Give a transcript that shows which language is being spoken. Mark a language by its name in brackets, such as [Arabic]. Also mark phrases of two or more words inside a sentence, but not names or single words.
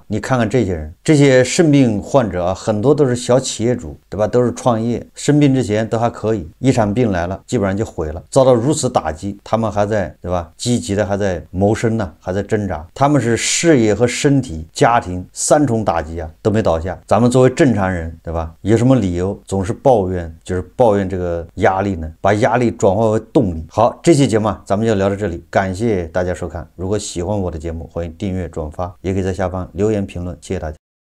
[Chinese] 你看看這些人，這些腎病患者啊，很多都是小企業主，對吧？都是創業，生病之前都還可以，一場病來了，基本上就毀了。遭到如此打擊，他們還在，對吧？積極的還在謀生呢，還在掙扎。他們是事業和身體、家庭3重打擊啊，都沒倒下。咱們作為正常人，對吧？有什麼理由總是抱怨？就是抱怨这個壓力呢，把壓力轉化為動力。好，這期節目咱們就聊到這裡，感謝大家收看。如果喜歡我的節目，歡迎訂閱轉發，也可以在下方留言評論，謝謝大家。